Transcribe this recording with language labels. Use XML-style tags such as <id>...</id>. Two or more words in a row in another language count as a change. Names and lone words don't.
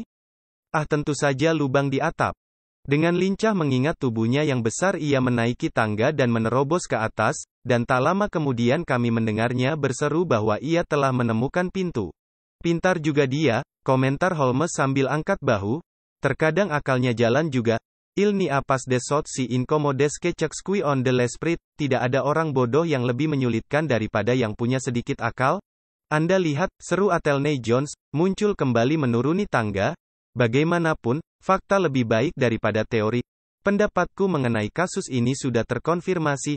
<id>Tentu saja lubang di atap. Dengan lincah mengingat tubuhnya yang besar ia menaiki tangga dan menerobos ke atas, dan tak lama kemudian kami mendengarnya berseru bahwa ia telah menemukan pintu. Pintar juga dia, komentar Holmes sambil angkat bahu. Terkadang akalnya jalan juga.</id> <fr>Il n'y a pas de sot si incommodes que qui on de l'esprit.</fr> <id>Tidak ada orang bodoh yang lebih menyulitkan daripada yang punya sedikit akal. Anda lihat, seru Athelney Jones, muncul kembali menuruni tangga. Bagaimanapun, fakta lebih baik daripada teori. Pendapatku mengenai kasus ini sudah terkonfirmasi.</id>